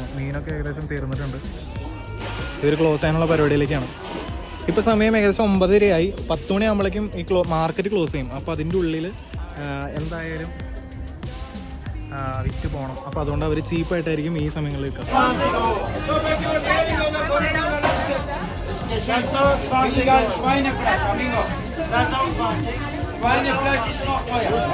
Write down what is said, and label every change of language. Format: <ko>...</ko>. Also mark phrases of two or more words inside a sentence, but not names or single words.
<ml>മീനൊക്കെ ഏകദേശം തീർന്നിട്ടുണ്ട്. ഇവർ ക്ലോസ് ചെയ്യാനുള്ള പരിപാടിയിലേക്കാണ്. ഇപ്പോൾ സമയം ഏകദേശം 9:30 10 മണിയാകുമ്പോഴേക്കും ഈ മാർക്കറ്റ് ക്ലോസ് ചെയ്യും. അപ്പോൾ അതിൻ്റെ ഉള്ളിൽ എന്തായാലും വിറ്റ് പോകണം. അപ്പോൾ അതുകൊണ്ട് അവർ ചീപ്പായിട്ടായിരിക്കും ഈ സമയങ്ങളിൽ വിൽക്കുക.</ml> <de>Illegal Schweinefleisch, amigo. Schweinefleisch ist noch teuer.</de>